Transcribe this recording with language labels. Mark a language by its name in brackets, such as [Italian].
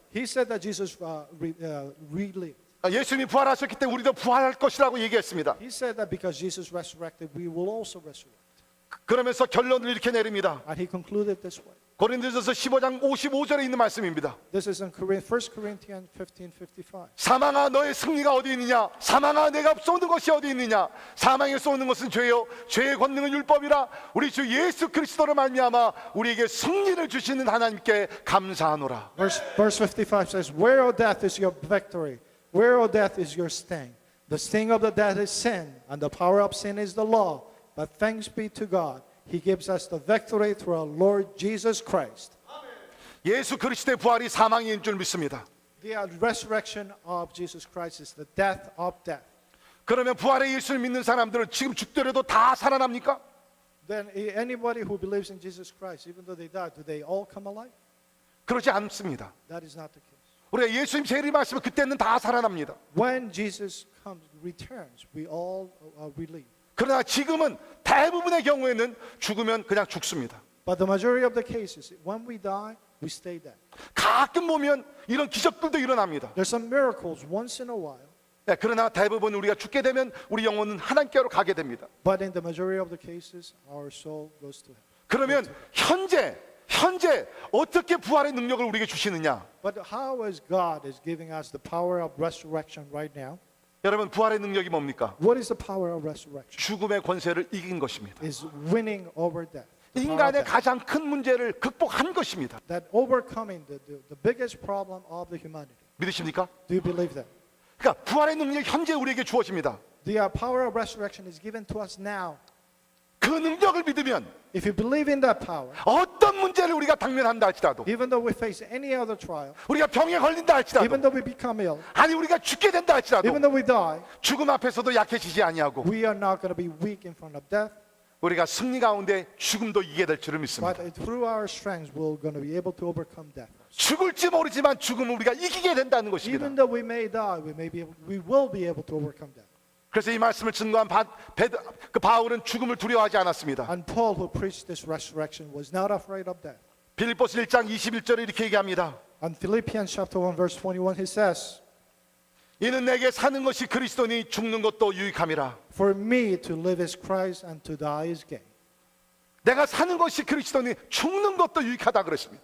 [English] He said that Jesus relived. [Korean] 예수님이 부활하셨기 때문에 우리도 부활할 것이라고 얘기했습니다. [English] He said that because Jesus resurrected, we will also resurrect. [Korean] 그러면서 결론을 이렇게 내립니다. [English] And he concluded this way. [Korean] 고린도전서 15장 55절에 있는 말씀입니다. [English] This is in 1 Corinthians 15:55. [Korean] 사망아 너의 승리가 어디 있느냐? 사망아 내가 쏘는 것이 어디 있느냐? 사망에 쏘는 것은 죄요 죄의 권능은 율법이라. 우리 주 예수 그리스도로 말미암아 우리에게 승리를 주시는 하나님께 감사하노라. [English] Verse 55 says, Where, O death, is your victory? Where, O death, is your sting? The sting of the death is sin, and the power of sin is the law. But thanks be to God, He gives us the victory through our Lord Jesus Christ. [Korean] 예수 그리스도의 부활이 사망인 줄 믿습니다. [English] The resurrection of Jesus Christ is the death of death. [Korean] 그러면 부활의 예수를 믿는 사람들은 지금 죽더라도 다 살아납니까? [English] Then anybody who believes in Jesus Christ, even though they die, do they all come alive? [Korean] 그렇지 않습니다. [English] That is not the case. [Korean] 우리가 예수님 재림하시면 그때는 다 살아납니다. [English] When Jesus returns, we all believe. [Korean] 그러나 지금은 대부분의 경우에는 죽으면 그냥 죽습니다. [English] But the majority of the cases, when we die, we stay dead. [Korean] 가끔 보면 이런 기적들도 일어납니다. [English] There's some miracles once in a while, [Korean] 네, 그러나 대부분 우리가 죽게 되면 우리 영혼은 하나님께로 가게 됩니다. [English] but in the majority of the cases, our soul goes to heaven. [Korean] 그러면 현재 어떻게 부활의 능력을 우리에게 주시느냐? [English] But how is God is giving us the power of resurrection right now? [Korean] 여러분 부활의 능력이 뭡니까? [English] What is the power of resurrection? [Korean] 죽음의 권세를 이긴 것입니다. [English] Is winning over death. The power of [Korean] 인간의 [English] death. [Korean] 가장 큰 문제를 극복한 것입니다. [English] That overcoming the biggest problem of the humanity. [Korean] 믿으십니까? [English] Do you believe that? [Korean] 그러니까 부활의 능력이 현재 우리에게 주어집니다. [English] The power of resurrection is given to us now. [Korean] 그 능력을 믿으면 [English] If you believe in that power, [Korean] 어떤 문제를 우리가 당면한다 할지라도, [English] even though we face any other trial, [Korean] 우리가 병에 걸린다 할지라도, [English] even though we become ill, [Korean] 아니 우리가 죽게 된다 할지라도 [English] even though we die, [Korean] 죽음 앞에서도 약해지지 아니하고 [English] we are not going to be weak in front of death, [Korean] 우리가 승리 가운데 죽음도 이기게 될 줄을 믿습니다. [English] but through our strength, we're going to be able to overcome death. [Korean] 죽을지 모르지만 죽음을 우리가 이기게 된다는 것입니다. [English] Even though we may die, we will be able to overcome death. [Korean] 그래서 이 말씀을 증거한 바울은 죽음을 두려워하지 않았습니다. [English] And Paul, who preached this resurrection, was not afraid of death. [Korean] 빌립보서 1장 21절에 이렇게 얘기합니다. [English] On Philippians chapter 1, verse 21, he says, [Korean] 이는 내게 사는 것이 그리스도니 죽는 것도 유익함이라. [English] For me to live is Christ and to die is gain. [Korean] 내가 사는 것이 그리스도니 죽는 것도 유익하다 그랬습니다.